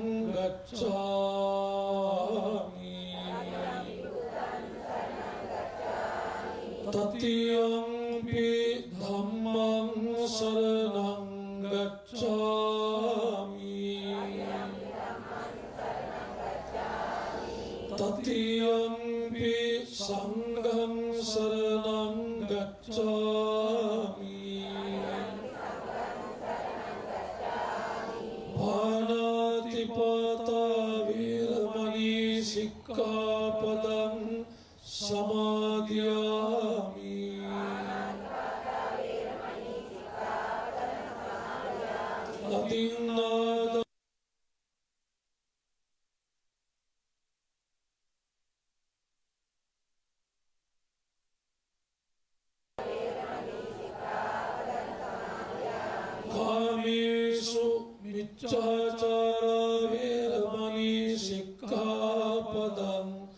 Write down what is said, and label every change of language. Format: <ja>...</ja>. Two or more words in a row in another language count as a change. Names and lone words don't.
<pi>गच्छामि ततियम्पि धम्मं शरणं गच्छामि ततियम्पि संघं शरणं गच्छामि पानातिपाता वीरमणि सिक्खापदं समादियामि अतिन्नाद कामेषु मिच्छाचारा वीरमणि सिक्खापदं</pi>